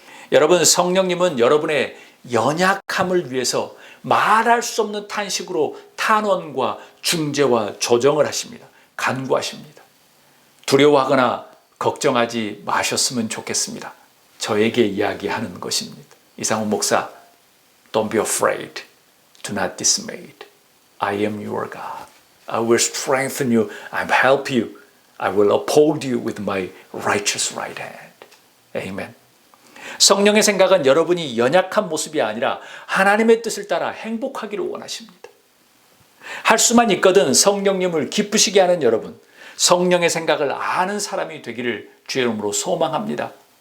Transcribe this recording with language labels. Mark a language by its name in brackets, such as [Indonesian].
[Korean] 여러분, 성령님은 여러분의 연약함을 위해서 말할 수 없는 탄식으로 탄원과 중재와 조정을 하십니다. 간구하십니다. 두려워하거나 걱정하지 마셨으면 좋겠습니다. 저에게 이야기하는 것입니다. [English] 이상훈 목사, Don't be afraid. Do not dismayed. I am your God. I will strengthen you. I will help you. I will uphold you with my righteous right hand. [Korean] 아멘. 성령의 생각은 여러분이 연약한 모습이 아니라 하나님의 뜻을 따라 행복하기를 원하십니다. 할 수만 있거든 성령님을 기쁘시게 하는 여러분, 성령의 생각을 아는 사람이 되기를 주의 이름으로 소망합니다.